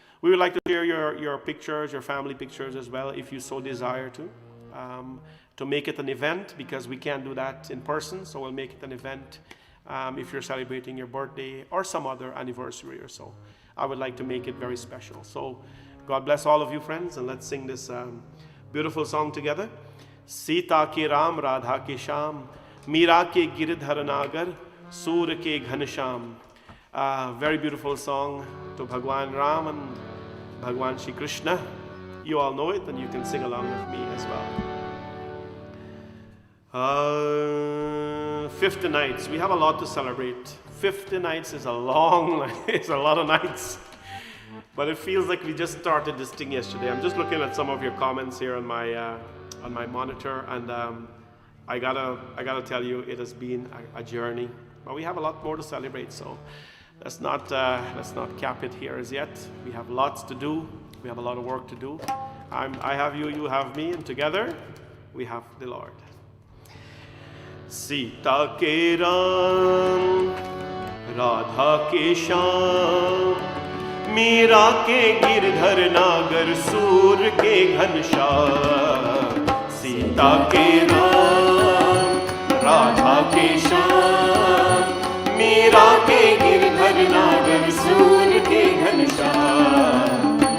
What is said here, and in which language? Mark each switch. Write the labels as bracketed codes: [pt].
[en] We would like to share your pictures, your family pictures as well, if you so desire to make it an event, because we can't do that in person. So we'll make it an event if you're celebrating your birthday or some other anniversary or so. I would like to make it very special. So God bless all of you, friends, and let's sing this Beautiful song together. [hi] Sita के राम, राधा के श्याम, मीरा के गिरधर नागर, सूर के Ghanshyam. [en] Very beautiful song to Bhagwan Ram and Bhagwan Shri Krishna. You all know it and you can sing along with me as well. 50 nights. We have a lot to celebrate. 50 nights is a long, it's a lot of nights. But it feels like we just started this thing yesterday. I'm just looking at some of your comments here on my monitor, and I gotta tell you, it has been a journey. But we have a lot more to celebrate, so let's not cap it here as yet. We have lots to do. We have a lot of work to do. I have you, you have me, and together we have the Lord. [hi] Sita के राम, राधा के श्याम, मीरा के गिरधर नागर, सूर के घनश्याम. सीता के राम, राधा के श्याम, मीरा के गिरधर नागर, सूर के घनश्याम.